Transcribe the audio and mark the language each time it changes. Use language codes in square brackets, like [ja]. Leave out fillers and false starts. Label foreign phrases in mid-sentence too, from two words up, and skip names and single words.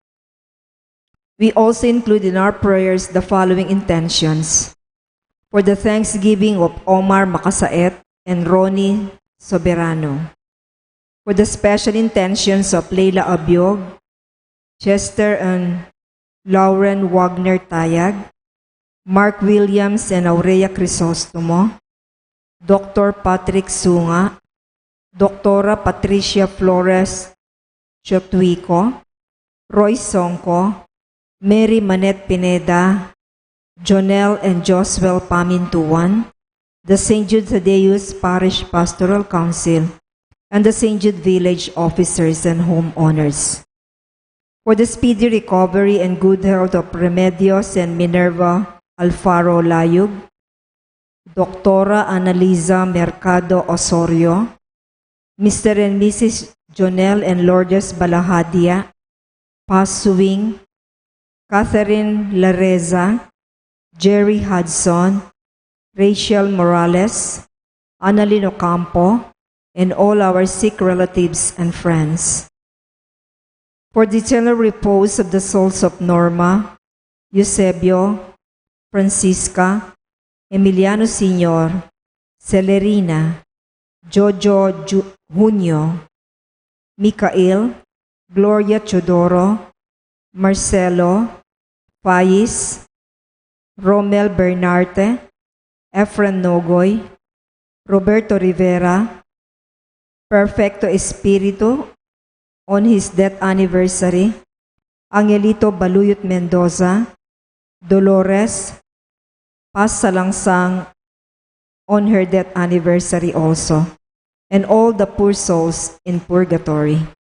[en] We also include in our prayers the following intentions: for the thanksgiving of Omar Makasaet and Ronnie Soberano, for the special intentions of Leila Abiog, Chester and Lauren Wagner Tayag, Mark Williams and Aurea Crisostomo, Dr. Patrick Sunga, Dr. Patricia Flores Chotwico, Roy Songko, Mary Manette Pineda, Jonel and Joswell Pamintuan, the St. Jude Thaddeus Parish Pastoral Council, and the St. Jude Village officers and homeowners. For the speedy recovery and good health of Remedios and Minerva Alfaro Layug, Dr. Annalisa Mercado Osorio, Mr. and Mrs. Jonel and Lourdes Balahadia, Pasuwing, Catherine Lareza, Jerry Hudson, Rachel Morales, Annalyn Ocampo, and all our sick relatives and friends. For the eternal repose of the souls of Norma, Eusebio, Francisca, Emiliano Sr., Celerina, Jojo Junio, Micael, Gloria Chodoro, Marcelo, Faiz, Romel Bernarte, Efren Nogoy, Roberto Rivera, Perfecto Espiritu on his death anniversary, Angelito Baluyot Mendoza, Dolores Paz Salangsang on her death anniversary also, and all the poor souls in purgatory.